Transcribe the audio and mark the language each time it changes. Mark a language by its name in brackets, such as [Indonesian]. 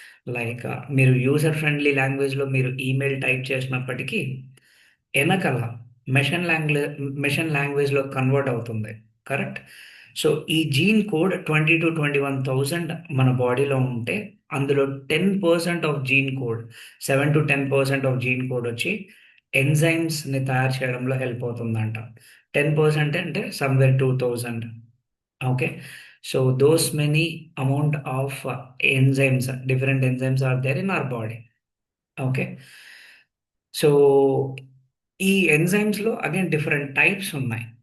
[Telugu] Like మీరు user friendly లాంగ్వేజ్‌లో మీరు ఈమెయిల్ టైప్ చేసినప్పటికీ ఎనకాల మెషిన్ లాంగ్వేజ్‌లో కన్వర్ట్ అవుతుంది. కరెక్ట్? సో, ఈ జీన్ కోడ్ 20,000-21,000 మన బాడీలో ఉంటే, అందులో 10% of gene code, 7-10% of gene code వచ్చి ఎంజైమ్స్‌ని తయారు చేయడంలో హెల్ప్ అవుతుందంట. 10% అంటే somewhere 2000. Okay. [English] So, those many amount of enzymes, different enzymes are there in our body. [Telugu] Okay. So, ఈ ఎంజైమ్స్‌లో అగైన్ డిఫరెంట్ టైప్స్ ఉన్నాయి.